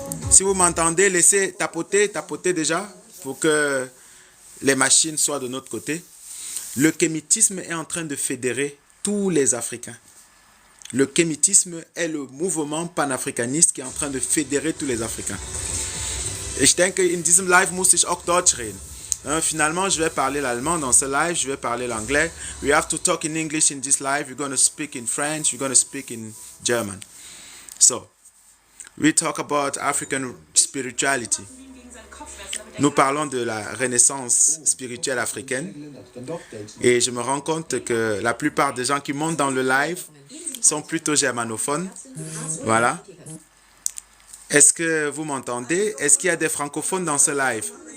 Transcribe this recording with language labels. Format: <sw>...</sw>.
<fr>Si vous m'entendez, laissez tapoter déjà pour que les machines soient de notre côté. Le kémitisme est en train de fédérer tous les Africains. Le kémitisme est le mouvement panafricaniste qui est en train de fédérer tous les Africains.</fr> <de>Ich denke, in diesem Live muss ich auch Deutsch reden.</de> <fr>Finalement, je vais parler l'allemand dans ce live, je vais parler l'anglais.</fr> <en>We have to talk in English in this live. We're going to speak in French, we're going to speak in German. So, we talk about African spirituality.</en> <fr>Nous parlons de la renaissance spirituelle africaine. Et je me rends compte que la plupart des gens qui montent dans le live sont plutôt germanophones. Voilà. Est-ce que vous m'entendez? Est-ce qu'il y a des francophones dans ce live?</fr>